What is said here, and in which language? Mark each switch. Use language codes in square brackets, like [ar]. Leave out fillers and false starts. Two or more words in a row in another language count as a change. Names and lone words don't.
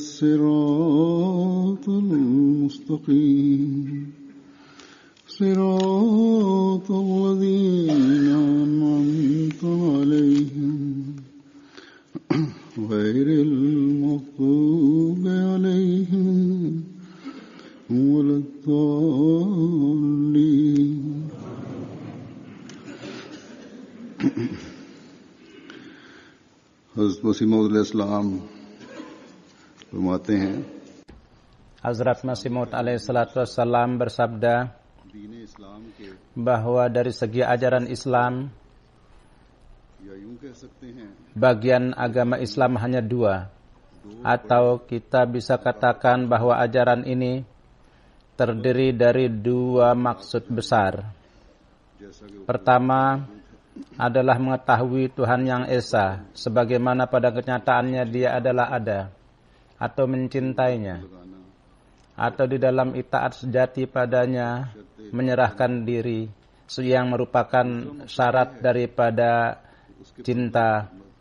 [ar] الصراط المستقيم صراط الذين أنعمت عليهم غير المغضوب عليهم ولا الضالين. [ur] حضرت مسیح موعود علیہ السلام فرماتے ہیں, [id] Hazrat Masih Maud [ar] عليه الصلاة والسلام [id] bersabda [ur] دین اسلام کے [id] bahwa dari segi ajaran Islam, [ur] یا یوں کہہ سکتے ہیں [id] bagian agama Islam hanya dua, atau kita bisa katakan bahwa ajaran ini terdiri dari dua maksud besar. [ur] جیسا کہ [id] Pertama adalah mengetahui Tuhan yang Esa sebagaimana pada kenyataannya Dia adalah ada, atau mencintainya, atau di dalam itaat sejati padanya, menyerahkan diri yang merupakan syarat daripada cinta.